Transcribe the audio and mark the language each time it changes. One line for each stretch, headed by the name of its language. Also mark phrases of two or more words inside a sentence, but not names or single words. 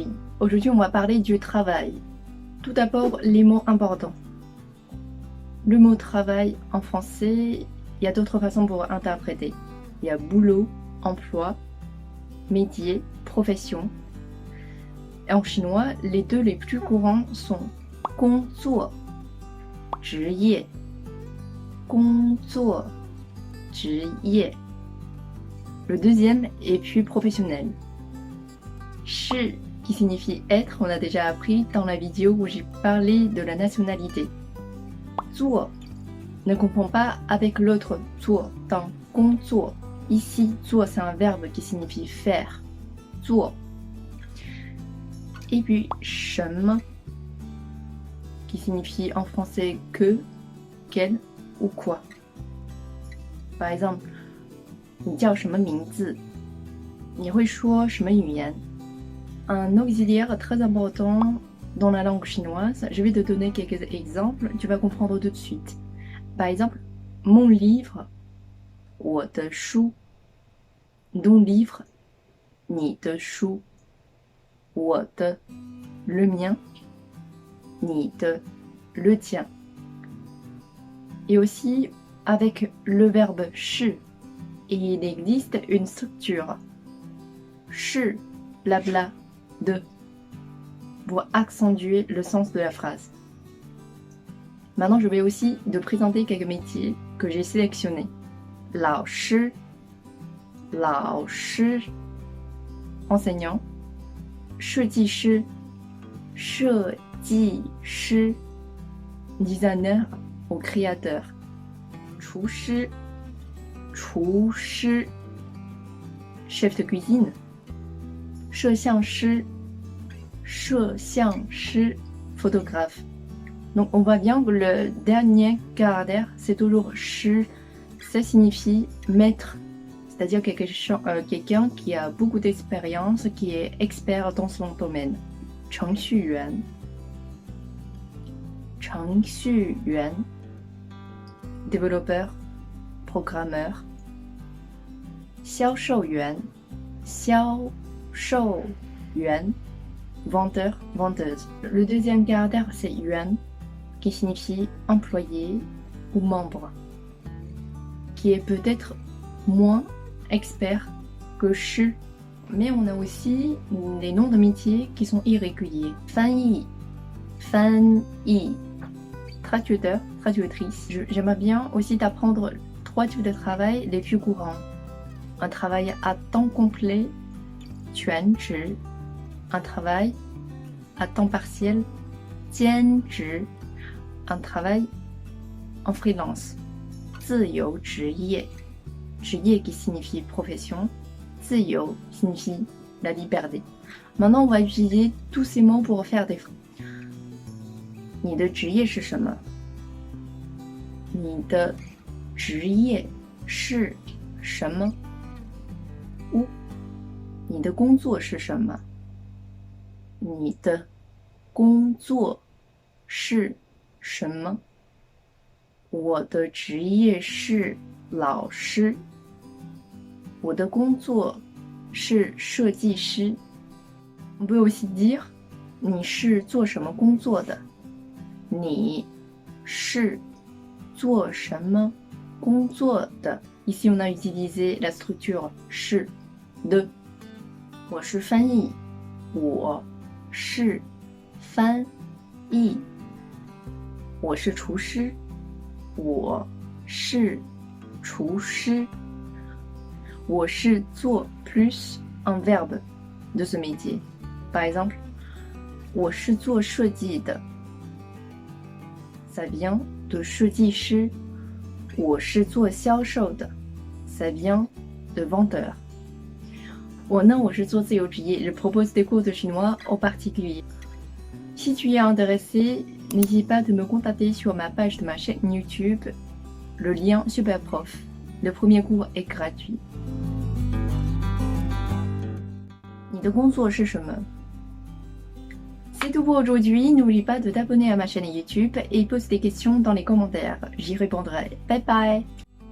French: Aujourd'hui, on va parler du travail. Tout d'abord, les mots importants. Le mot travail en français, il y a d'autres façons pour interpréter. Il y a boulot, emploi, métier, profession. Et en chinois, les deux les plus courants sont
Chinese: 工作, 职业, 工作, 职业.
French: Le deuxième est plus professionnel. 是 qui signifie être, on a déjà appris dans la vidéo où j'ai parlé de la nationalité. 做 ne confond pas avec l'autre 做 dans 工作. Ici, 做 c'est un verbe qui signifie faire. 做. Et puis 什么 qui signifie en français que, quel ou quoi. Par exemple,
Chinese: 你叫什么名字? 你会说什么语言?
French: Un auxiliaire très important dans la langue chinoise, je vais te donner quelques exemples, tu vas comprendre tout de suite. Par exemple, mon livre,
Chinese: 我的书,
French: ton livre,
Chinese: 你的书, 我的,
French: le mien,
Chinese: 你的,
French: le tien. Et aussi avec le verbe 是, il existe une structure. 是, blabla, de, pour accentuer le sens de la phrase. Maintenant, je vais aussi te présenter quelques métiers que j'ai sélectionnés.
Chinese: 老师, 老师, enseignant. 设计师, 设计师,
French: designer ou créateur.
Chinese: 厨师, 厨师,
French: chef de cuisine.
Chinese: 摄像师, 摄像师,
French: photographe. Donc on voit bien que le dernier caractère, c'est toujours 师. Ça signifie maître, c'est-à-dire quelqu'un qui a beaucoup d'expérience, qui est expert dans son domaine.
Chinese: 程序员, 程序员,
French: développeur, programmeur.
Chinese: 销售员, 销售员,
French: vendeur, vendeuse. Le deuxième caractère, c'est yuan, qui signifie employé ou membre, qui est peut-être moins expert que shi. Mais on a aussi des noms de métiers qui sont irréguliers.
Chinese: 翻译, 翻译,
French: traducteur, traductrice. J'aimerais bien aussi t'apprendre 3 types de travail les plus courants. Un travail à temps complet,
Chinese: 全职,
French: un travail à temps partiel,
Chinese: 兼职,
French: un travail en freelance,
Chinese: 自由职业, 职业
French: qui signifie profession, 自由 signifie la liberté. Maintenant, on va utiliser tous ces mots pour faire des phrases.
Chinese: 你的职业是什么? 你的职业是什么? Ou 你的工作是什么? 你的工作是什么? 我的职业是老师. 我的工作是设计师.
French: On peut aussi dire
Chinese: 你是做什么工作的? 你是做什么工作的
French: Ici, on a utilisé la structure 是 de.
Chinese: 我是翻译，我是翻译。我是厨师，我是厨师。我是做
French: plus un verbe de ce métier. Par exemple,
Chinese: 我是做设计的。
French: Ça vient de
Chinese: 设计师。我是做销售的。
French: Ça vient de vendeur.
Chinese: 我呢，我是做自由职业。
French: Je propose des cours de chinois aux particuliers. Si tu es intéressé, n'hésite pas de me contacter sur ma page de ma chaîne YouTube. Le lien Superprof. Le premier cours est gratuit.
Chinese: 你的工作是什么？
French: C'est tout pour aujourd'hui. N'oublie pas de t'abonner à ma chaîne YouTube et pose des questions dans les commentaires. J'y répondrai. Bye bye!